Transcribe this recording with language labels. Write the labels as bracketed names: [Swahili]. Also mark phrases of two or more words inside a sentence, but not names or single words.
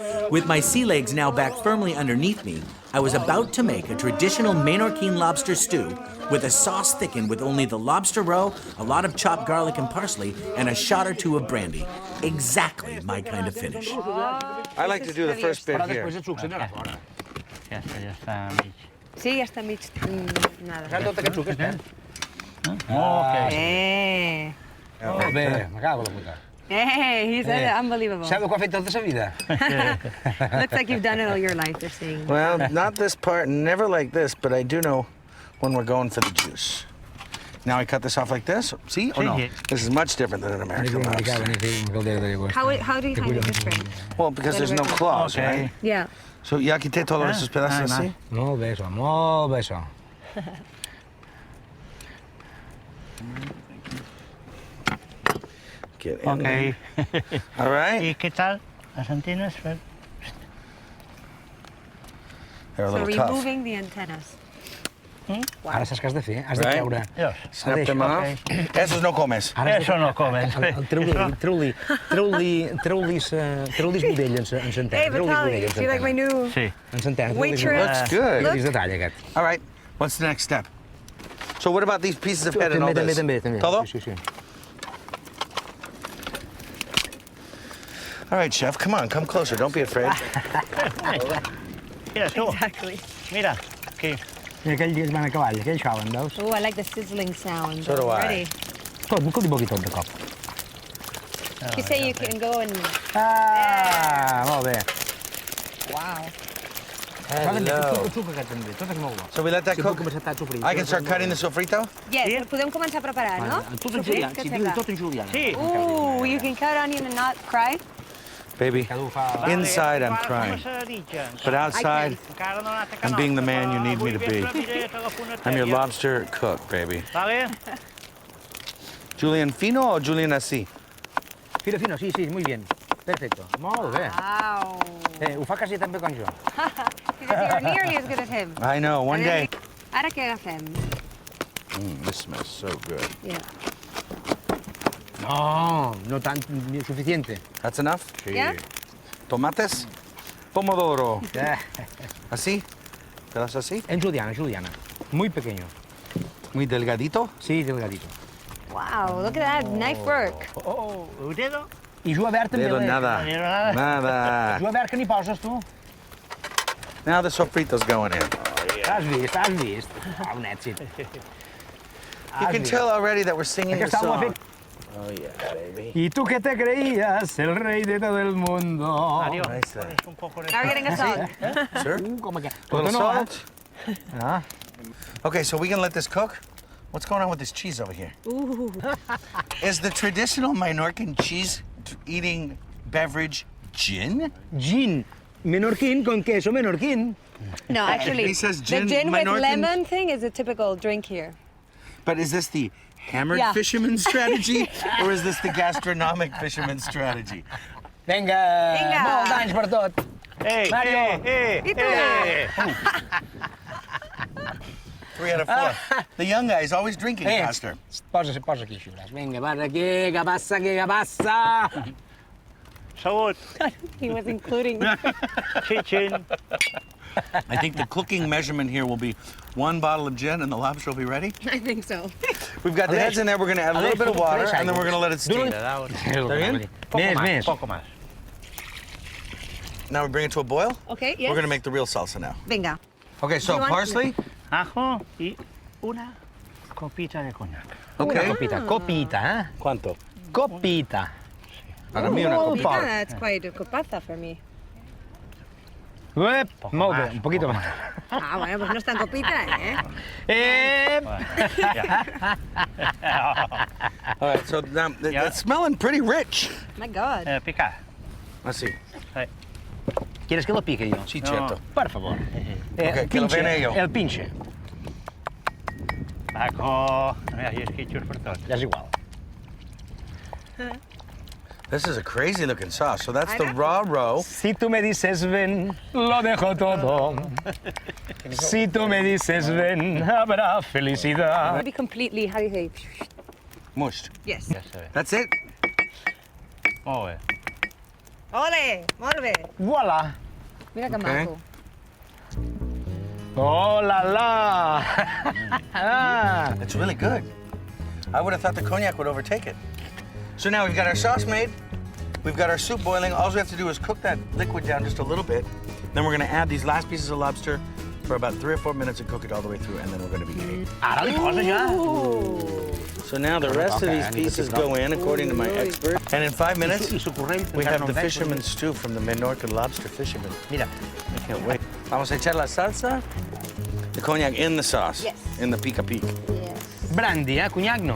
[English] With my sea legs now back firmly underneath me, I was about to make a traditional Menorquin lobster stew with a sauce thickened with only the lobster roe, a lot of chopped garlic and parsley, and a shot or two of brandy. Exactly my kind of finish. I like to do the first bit here. [Catalan] Després el suc s'anirà fora. Ja està mig. Sí, ja està mig... nada. Saps tot aquest suc, està? Molt bé, [Spanish] me cago en la puta. [English] Hey, he's unbelievable. [Catalan] Saps el que ha fet tota sa vida? [English] Looks like you've done it all your life, they're saying. Well, not this part, never like this, but I do know when we're going for the juice. Now I cut this off like this. See? Oh no, this is much different than an American lobster. How do you find it different? Well, because there's no claws, right? Yeah. [Spanish] So ya quité todos esos pedazos así. [Catalan] Molt bé, això, molt bé, això. [English] Get in there. All right. [Catalan] I què tal? Les antines? [English] They're a So little tough. removing the antennas. [Catalan] Ara saps què has de fer? Has de [English] Right. [Catalan] treure... [English] Snap them off. [Spanish] Esos no comes. [Catalan] Això no comen. Treu-li budell en s'antena. [English] Hey, Vitaly, do you like my new... [Catalan] Sí. En s'antena. [English] Waitress? Looks good. Look. [Catalan] És detall, aquest. [English] All right. What's the next step? So what about these pieces of head and all this? [Catalan] També. [Spanish] Todo? Sí, sí. [English] All right, chef. Come on. Come closer. Don't be afraid. [Catalan] Mira, tu. [English] Exactly. [Catalan] Mira, aquí. Mira, aquells van a cavall, aquells cauen, veus? [English] Oh, I like the sizzling sound. So do I. Already. [Catalan] Tot, un poquitot de cop. [English] You say you can go and... [Catalan] Molt bé. [English] Wow. Hello. [Catalan] Suc aquest també, tot és molt bo. [English] So we let that [Catalan] Si [English] cook. [Catalan] puc començar a sofrir. [English] I can start cutting the sofrito? Yes, [Catalan] podem començar a preparar, no? Tot en julià, si diu tot en julià. Sí. [English] Ooh, you can cut onion and not cry? Baby, inside I'm crying. But outside, I'm being the man you need me to be. I'm your lobster cook, baby. [Spanish] Vale? Julian fino o Julian así? Fino, sí, muy bien. Perfecto. [Catalan] Molt bé. [English] Wow. [Catalan] Ho fa quasi tan bé com jo. [English] Because you're nearly as good as him. I know, one day. [Catalan] Ara què agafem? [English] This smells so good. Yeah. [Spanish] No tant, ni suficiente. [English] That's enough? [Spanish] Sí. [English] Yeah? [Spanish] Tomates? Pomodoro. ¿Así? ¿Pedazo así? En juliana. Muy pequeño. Muy delgadito? Sí, delgadito. [English] Wow, look at that, knife work. [Spanish] El dedo. [Catalan] I juga verd també. [Spanish] Dedo nada. Nada. [Catalan] Juga verd que n'hi poses, tu. [English] Now the sofrito's going in. [Catalan] Has vist. Un èxit. [English] You can tell already that we're singing the [Catalan] Aquesta ho ha [English] song. [Catalan] fet. [English] Oh yeah, baby. [Spanish] Y tú que te creías el rey de todo el mundo. Adiós. [English] Nice. Now we're getting a song. Sir? Com que... A little salt? Ah. Okay, so we can let this cook? What's going on with this cheese over here? Ooh. Is the traditional Menorcan cheese-eating beverage gin? Gin. [Spanish] Menorquín con queso menorquín. [English] No, actually, He says the gin, gin with Menorcan- lemon thing is a typical drink here. But is this the hammered Yeah. fisherman strategy, or is this the gastronomic fisherman strategy? [Catalan] Vinga. Molts anys per tot. Ei, Mario. I tu? [English] 3 out of 4. The young guy is always drinking faster. [Catalan] Posa aquí, xiuràs. Vinga, vas aquí, que passa. Salut. [English] He was including. Chin. I think the cooking measurement here will be 1 bottle of gin and the lobster will be ready. I think so. We've got the heads in there. We're going to add a little bit of water and then we're going to let it steam. [Catalan] Més. [Spanish] Poco más. [English] Now we bring it to a boil. Okay, yes. We're going to make the real salsa now. [Spanish] Venga. [English] Okay, so Do you want- parsley. [Spanish] Ajo y una copita de coñac. [English] Okay. [Spanish] Copita, eh? ¿Cuánto? Copita. Para mí una Copita, copita. [English] that's quite a copata for me. [Catalan] Molt bé, [Spanish] un poquito más. Ah, bueno, pues no es tan copita, ¿eh? [English] All right, so now it's smelling pretty rich. My God. [Spanish] Picar. [English] Let's see. [Spanish] ¿Quieres que lo pique yo? Sí, cierto. Por favor. Ok, que lo vene yo. El pinche. Paco. [Catalan] Mira, hi ha esquitxos per tot. Ja és igual. [English] This is a crazy looking sauce. So that's the raw roe. [Spanish] Si tú me dices ven, lo dejo todo. Si tú me dices ven, habrá felicidad. [English] Maybe completely, how do you say? Mushed. Yes. That's it? [Catalan] Molt bé. Ole, molt bé. [English] Voilà. [Catalan] Mira que [English] Okay. [Catalan] maco. [English] Oh la la! It's really good. I would have thought the cognac would overtake it. So now we've got our sauce made. We've got our soup boiling. All we have to do is cook that liquid down just a little bit. Then we're gonna add these last pieces of lobster for about 3 or 4 minutes and cook it all the way through, and then we're gonna be made. [Catalan] Ara li posa ja. [English] So now the rest of these pieces go in, according to my expert. And in 5 minutes, we have the fisherman's stew from the Menorca lobster fisherman. [Catalan] Mira. [English] I can't wait. [Spanish] Vamos a echar la salsa, [English] the cognac in the sauce, Yes. in the pica-pic. Yes. [Spanish] Brandy, Cognac no.